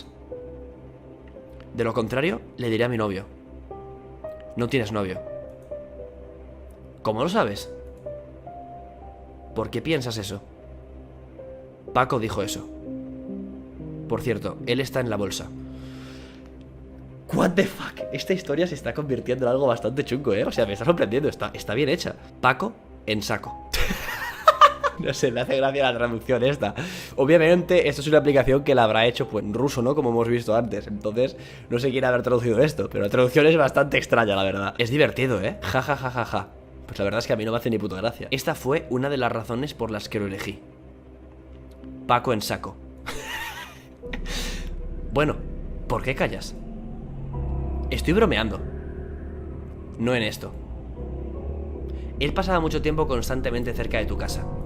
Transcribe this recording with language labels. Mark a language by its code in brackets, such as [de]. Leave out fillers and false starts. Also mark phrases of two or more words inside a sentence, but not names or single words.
[es] De lo contrario, le diré a mi novio. No tienes novio. ¿Cómo lo sabes? ¿Por qué piensas eso? Paco dijo eso. Por cierto, él está en la bolsa. [en] What the fuck. [es] Esta historia se está convirtiendo en algo bastante chungo, ¿eh? O sea, me está sorprendiendo, está bien hecha. Paco en saco. No sé, me hace gracia la traducción esta. Obviamente, esto es una aplicación que la habrá hecho pues en ruso, ¿no? Como hemos visto antes. Entonces, no sé quién haber traducido esto, pero la traducción es bastante extraña, la verdad. Es divertido, ¿eh? Ja, ja, ja, ja, ja. Pues la verdad es que a mí no me hace ni puta gracia. Esta fue una de las razones por las que lo elegí. Paco en saco. Bueno, ¿por qué callas? Estoy bromeando. No en esto. Él pasaba mucho tiempo constantemente cerca de tu casa.